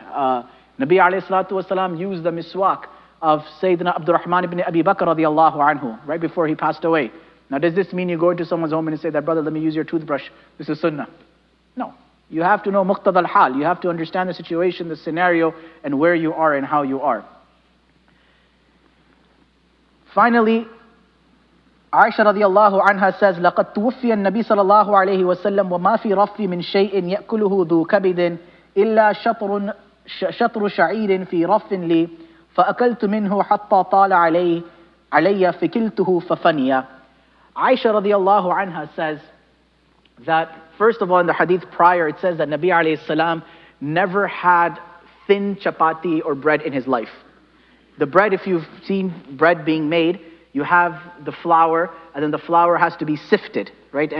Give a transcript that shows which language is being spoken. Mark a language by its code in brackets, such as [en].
[en] Nabi alayhi salatu wasalam used the miswak of Sayyidina Abdurrahman ibn Abi Bakr radiallahu anhu, right before he passed away. Now does this mean you go into someone's home and say that, brother, let me use your toothbrush, this is sunnah? No. You have to know muqtada al-hal. You have to understand the situation, the scenario, and where you are and how you are. [ar] Finally, Aisha radiallahu anha says, لَقَدْ تُوفِّيَ النَّبِي صلى الله عليه وسلم وَمَا فِي رَفِّ مِنْ شَيْءٍ يَأْكُلُهُ ذُو كَبِدٍ إِلَّا شطر شعير في رف لي فأكلت منه حتى طال علي فكلته ففني. [en] Aisha radiallahu anha says that, first of all, in the hadith prior, it says that Nabi alayhi salam never had thin chapati or bread in his life. The bread, if you've seen bread being made, you have the flour, and then the flour has to be sifted, right?